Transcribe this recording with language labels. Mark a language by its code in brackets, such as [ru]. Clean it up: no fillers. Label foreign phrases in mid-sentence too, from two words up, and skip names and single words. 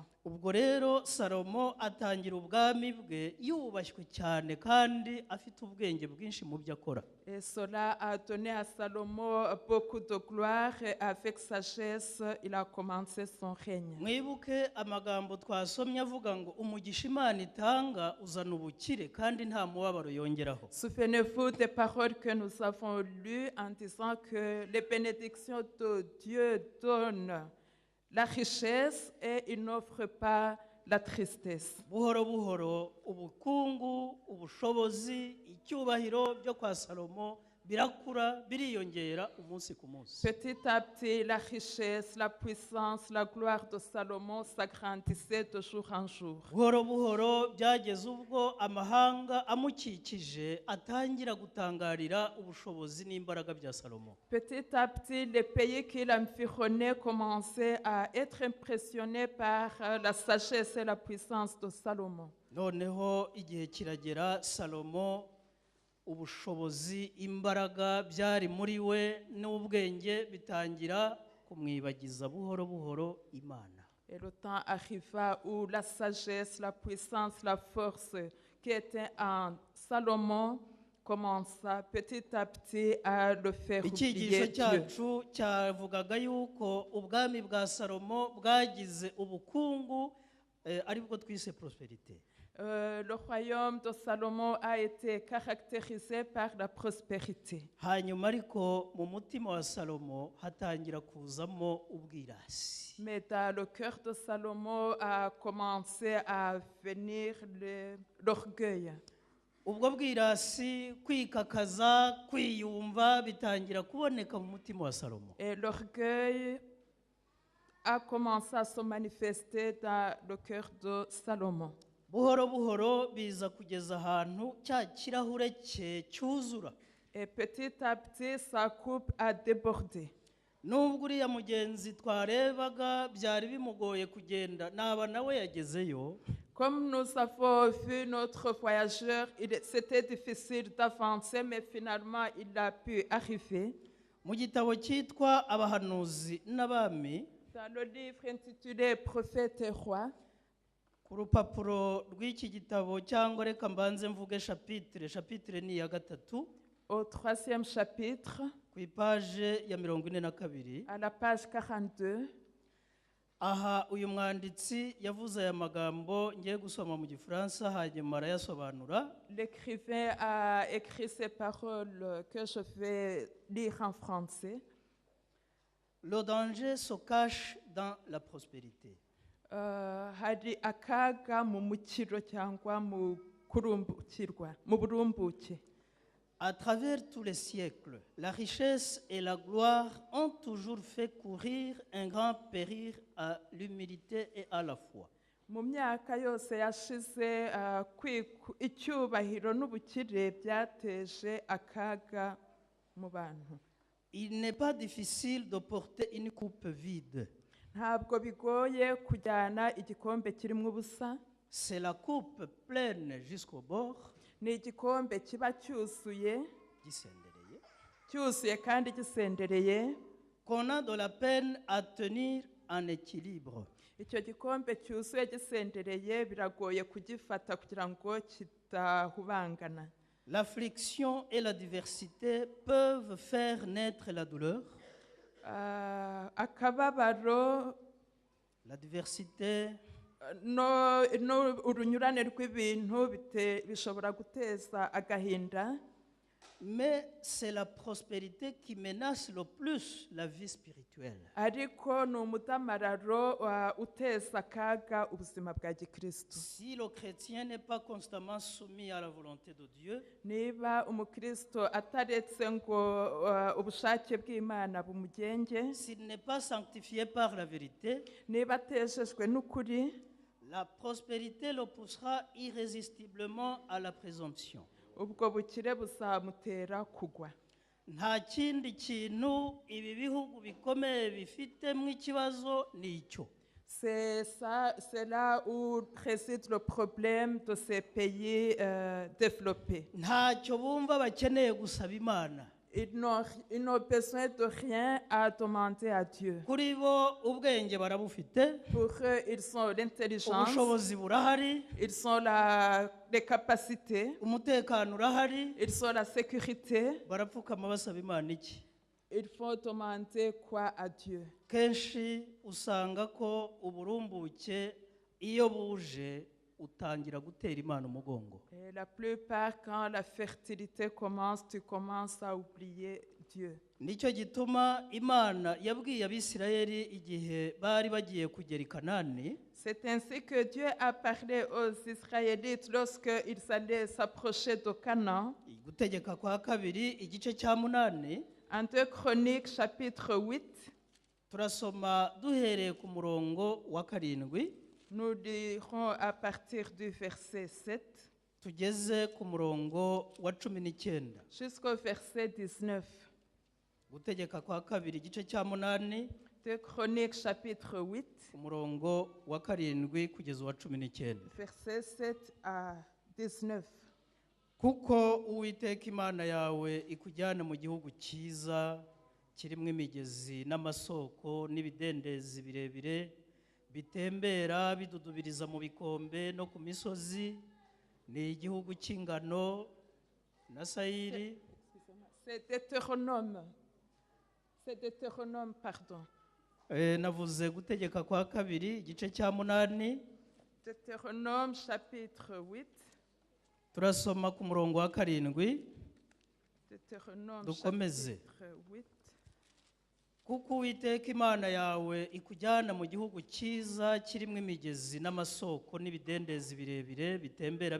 [rw] Ubwo rero Salomo atangira ubwami bwe yubashywe cyane kandi afite ubwenge bwinshi mu byo akora. [fr] Et cela a donné à Salomon beaucoup de gloire et avec sagesse, il a commencé son règne. [rw] Mwibuke amagambo twasomye avuga ngo umugisha Imana itanga uzana ubukire kandi nta mubabaro yongeraho. [fr] Souvenez-vous des paroles que nous avons lues en disant que les bénédictions de Dieu donnent la richesse et il n'offre pas la tristesse. [rw] Buhoro buhoro ubukungu, ubushobozi, icyubahiro byo kwa Salomo birakura biriyongera umunsi ku munsi. [fr] Petit à petit, la richesse, la puissance, la gloire de Salomon s'agrandissait de jour en jour. [rw] Buhoro buhoro byageze ubwo amahanga amukikije atangira gutangarira ubushobozi n'imbaraga bya Salomo. [fr] Petit à petit, les pays qui l'environnaient commençaient à être impressionnés par la sagesse et la puissance de Salomon. [rw] Noneho igihe kiragera Salomo ubushobozi imbaraga byari muri we n'ubwenge bitangira kumwibagiza buhoro buhoro Imana. [fr] Et le temps arriva où la sagesse, la puissance, la force qui était en Salomon commença petit à petit à le faire [rw] Icyigisho [fr] oublier Dieu. [rw] cyacu cyavugaga yuko ubwami bwa Salomo bwagize ubukungu aribwo twise prosperité. [fr] Le royaume de Salomon a été caractérisé par la prospérité. [rw] Hanyuma ariko mu mutima wa Salomo hatangira kuzamo ubwirasi. [fr] Mais dans le cœur de Salomon a commencé à venir l'orgueil. [rw] Ubwo bwirasi kwikakaza kwiyumva bitangira kuboneka mu mutima wa Salomo. [fr] Et l'orgueil a commencé à se manifester dans le cœur de Salomon. [rw] buhoro buhoro biza kugeza ahantu cya kirahure cye cyuzura. [fr] Et petit à petit, sa coupe a débordé. [rw] Nubwo uriya mugenzi twarebaga byari bimugoye kugenda, naba nawe yagezeyo. [fr] Comme nous avons vu notre voyageur, c'était difficile d'avancer, mais finalement, il a pu arriver. [rw] Mu gitabo cyitwa Abahanuzi n'Abami, [fr] Dans le livre intitulé Prophètes et Rois, [rw] ku rupapuro rw'iki gitabo, cyangwa reka mbanze mvuge chapitre ni iya gatatu, [fr] au 3e chapitre, [rw] ku ipaje ya 42, [fr] à la page 42, [rw] aha uyu mwanditsi yavuze aya magambo ngiye gusoma mu Gifaransa hanyuma arayasobanura. [fr] l'écrivain a écrit ces paroles que je vais lire en français. Le danger se cache dans la prospérité. [rw] Hari akaga mu mukiro cyangwa mu kurumbukirwa, mu burumbuke. [fr] À travers tous les siècles, la richesse et la gloire ont toujours fait courir un grand péril à l'humilité et à la foi. [rw] Mu myaka yose yashize icyubahiro n'ubukire byateje akaga mu bantu. [fr] Il n'est pas difficile de porter une coupe vide. [rw] Ntabwo bigoye kujyana igikombe kirimo ubusa. [fr] C'est la coupe pleine jusqu'au bord, [rw] Ni igikombe kiba cyuzuye gisendereye, cyuzuye kandi gisendereye. [fr] qu'on a de la peine à tenir en équilibre. [rw] Icyo gikombe cyuzuye gisendereye biragoye kugifata kugira ngo kitahubangana. [fr] L'affliction et la diversité peuvent faire naître la douleur. [rw] Akababaro [fr] La diversité [rw] urunyurane rw'ibintu bishobora guteza agahinda. [fr] Mais c'est la prospérité qui menace le plus la vie spirituelle. [rw] Ariko ni umudamararo uteza akaga ubuzima bwa gikristo. [fr] Si le chrétien n'est pas constamment soumis à la volonté de Dieu, [rw] Niba umukristo ataretse ngo ubushake bw'Imana bumugenge, [fr] s'il n'est pas sanctifié par la vérité, [rw] niba atejejwe n'ukuri, [fr] la prospérité le poussera irrésistiblement à la présomption. [rw] ubwo bukire buzamutera kugwa. Nta kindi kintu ibi bihugu bikomeye bifitemo ikibazo ni icyo. [fr] C'est là où réside le problème de ces pays développés. [rw] Ntacyo bumva bakeneye gusaba Imana. [fr] Ils n'ont besoin de rien à demander à Dieu. [rw] Kuri bo ubwenge barabufite, [fr] Pour eux, ils ont l'intelligence, [rw] ubushobozi burahari, [fr] ils ont les capacités, [rw] umutekano urahari, [fr] ils ont la sécurité. [rw] barapfukama basaba Imana iki? [fr] Il faut demander quoi à Dieu? [rw] Kenshi usanga ko uburumbuke iyo buje utangira gutera Imana umugongo. [fr] Et la plupart, quand la fertilité commence, tu commences à oublier Dieu. [rw] Nicyo gituma Imana yabwiye Abisirayeli igihe bari bagiye kugera i Kanani, [fr] C'est ainsi que Dieu a parlé aux Israélites lorsqu'ils allaient s'approcher de Canaan. [rw] Gutegeka kwa kabiri igice cya 8, [fr] En 2 Chroniques, chapitre 8, [rw] turasoma duhereye ku murongo wa 7 [fr] nous lirons à partir du verset 7 [rw] tugeze ku murongo wa 19. [fr] jusqu'au verset 19. [rw] Gutegeka kwa kabiri igice cya 8, [fr] 2 Chroniques, chapitre 8, [rw] umurongo wa 7 kugeza wa 19. [fr] verset 7 à 19. [rw] Kuko Uwiteka Imana yawe ikujyana mu gihugu cyiza kirimo imigezi n'amasoko n'ibidendezi birebire bitembera bidudubiriza mu bikombe no ku misozi, ni igihugu cy'ingano na sayiri. [fr] C'est Deutéronome. C'est Deutéronome, pardon. [rw] Navuze gutegeka kwa kabiri igice cya 8, [fr] Deutéronome, chapitre 8. [rw] turasoma ku murongo wa 7. [fr] Deutéronome, [rw] Dukomeze. [fr] chapitre 8. [rw] Kuko Uwiteka Imana yawe ikujyana mu gihugu cyiza kirimo imigezi n'amasoko n'ibidendezi birebire bitembera